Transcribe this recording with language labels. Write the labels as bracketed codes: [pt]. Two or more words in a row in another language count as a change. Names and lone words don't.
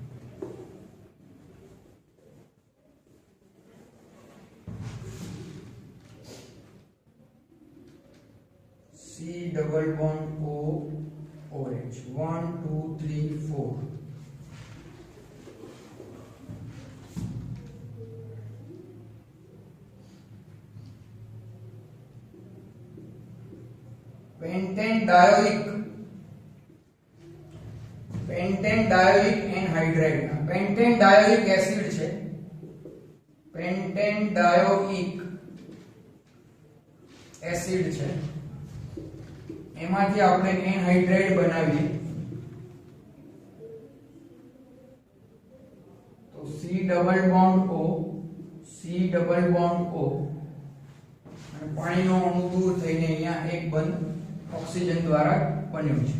[en] C double bond O OH 1 2 3 4. pentane dioic anhydride. pentane dioic acid [gu] છે. [en] pentane dioic acid [gu] છે એમાંથી આપણે એનહાઇડ્રેટ બનાવીએ તો [en] C double bond O C double bond O [gu] અને પાણીનો અણુ દૂર થઈને અહીંયા એક બંધ ઓક્સિજન દ્વારા બન્યું છે.